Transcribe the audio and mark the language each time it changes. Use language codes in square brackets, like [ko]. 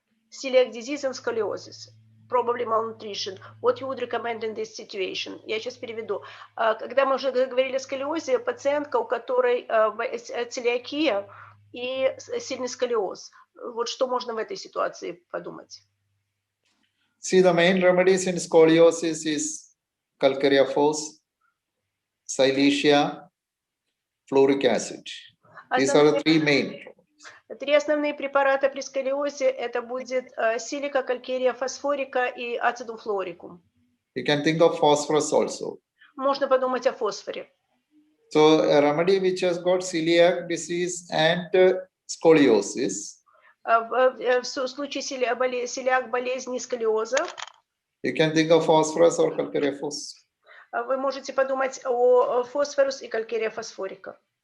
[en] Celiac disease and scoliosis. Probably malnutrition. What you would recommend in this situation? [ru] Я сейчас переведу. Когда мы уже говорили о сколиозе, пациентка, у которой целиакия и сильный сколиоз. Вот что можно в этой ситуации подумать? [en] See, the main remedies in scoliosis is calcarea phos, silesia, fluoric acid. These are the 3 main. [ru] 3 основные препарата при сколиозе это будет силика, калькерия, фосфорика и ацидум флуорикум. [en] You can think of phosphorus also. [ru] Можно подумать о фосфоре. [en] So a remedy which has got celiac disease and scoliosis. [ru] В случае целиак болезни сколиоза. [en] You can think of phosphorus or calcarea phos. [ru] Вы можете подумать о фосфорус и калькерия фосфорика.